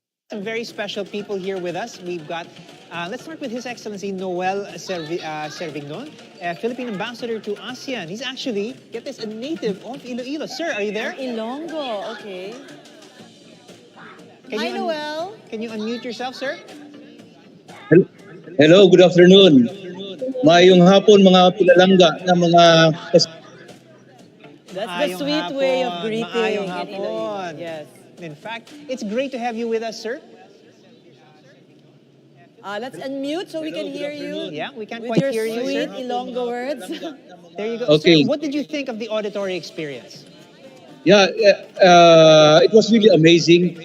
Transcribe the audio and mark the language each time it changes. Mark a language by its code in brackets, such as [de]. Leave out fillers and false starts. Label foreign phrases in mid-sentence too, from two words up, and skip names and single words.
[en] Some very special people here with us. We've got, let's start with His Excellency Noel Servignon, Philippine Ambassador to ASEAN. He's actually, get this, a native of Iloilo. Sir, are you there? Ilonggo, okay. Hi, Noel. Can you unmute yourself, sir? Hello, good afternoon. [hil] Mayong hapon mga pinalangga na mga [en] That's the [hil] Maayong [en] sweet way of [hil] hapon. [en] greeting [hil] Maayong [en] in Iloilo. [hil] hapon. [en] Yes. In fact, it's great to have you with us, sir. Let's unmute so we can hear you. Yeah, we can't with quite your hear you, sweet sir. Ilonggo words. There you go. Okay. Sir, what did you think of the auditory experience? Yeah, it was really amazing.